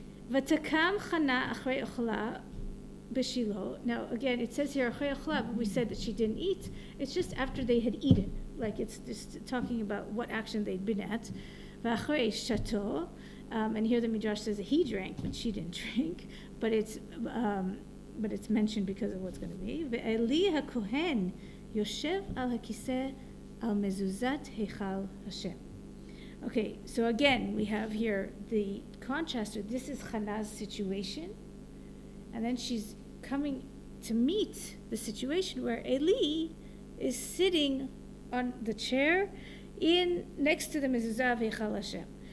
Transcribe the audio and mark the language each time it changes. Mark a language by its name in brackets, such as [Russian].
[Hebrew] ותקם חנה אחרי אוכלה בשילה. [English] Now again, it says here [Hebrew] אחרי אוכלה, [English] but we said that she didn't eat. It's just after they had eaten. Like, it's just talking about what action they'd been at. [Hebrew] ואחרי שתו, [English] and here the Midrash says that he drank, but she didn't drink. But it's mentioned because of what's going to be. [Hebrew] ואלי הכהן יושב על הכיסא על מזוזת היכל השם. [English] Okay, so again, we have here the contrast. This is Hannah's situation. And then she's coming to meet the situation where Eli is sitting on the chair next to the mezuzah v'echal Hashem.